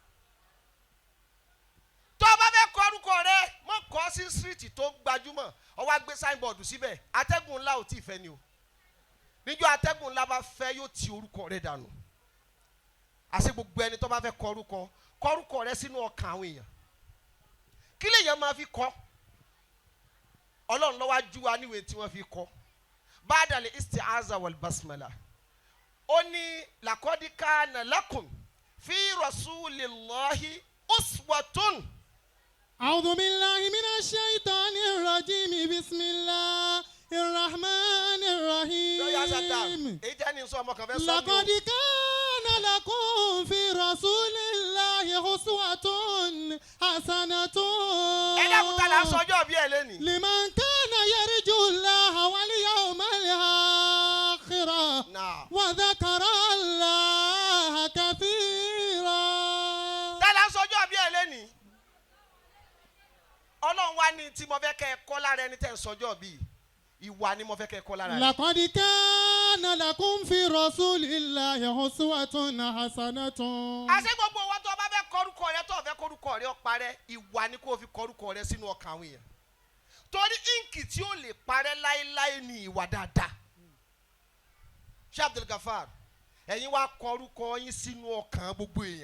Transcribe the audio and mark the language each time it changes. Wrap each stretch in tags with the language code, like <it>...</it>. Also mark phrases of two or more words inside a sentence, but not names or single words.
<yo>tó bá fẹ́ kọrúkọ rẹ̀ mọ́ kọ́ sí síríìtì tó gbajúmọ̀ ó wá gbé sáínbọ̀dù síbẹ̀ atẹ́gùn ńlá ò tí ì fẹ́ ni o níjọ́ atẹ́gùn ńlá bá fẹ́ yóò ti orúkọ rẹ̀ dànù àṣẹ gbogbo ẹni tó bá fẹ́ kọrúkọ rẹ̀ sínú ọkàn àwọn èèyàn kí lèèyàn máa fi kọ́ ọlọ́run ló wá jú wa níwèé tí wọ́n fi kọ́</yo> <ar>بعد الاستعاذة والبسملة</ar> <yo>ó ní</yo> <ar>لقد كان لكم في رسول الله أسوة. أعوذ بالله من الشيطان الرجيم بسم الله الرحمن الرحيم لقد كان لكم في رسول الله أسوة حسنة لمن كان يرجو الله واليوم الآخر وذكر الله كثيرا.</ar> <yo>Ọlọ́run wá ní tí mo fẹ́ kẹ́ ẹ kọ́ lára ẹni tẹ́ ń sọjọ́ bíi ìwà ni mo fẹ́ kẹ́ ẹ kọ́ lára rẹ̀.</yo> <ar>لقد كان لكم في رسول الله أسوة حسنة.</ar> <yo>àṣẹ gbogbo wa tó bá fẹ́ kọ́rúkọ rẹ tó fẹ́ kọ́rúkọ rẹ ó parẹ́ ìwà ni kó o fi kọ́rúkọ rẹ sínú ọkàn àwọn èèyàn. torí íǹkì tí ó lè parẹ́ láéláé ni ìwà dáadáa. Sheikh Abdul Gafar ẹ̀yin wá kọ́rúkọ yín sínú ọkàn gbogbo èèyàn.</yo>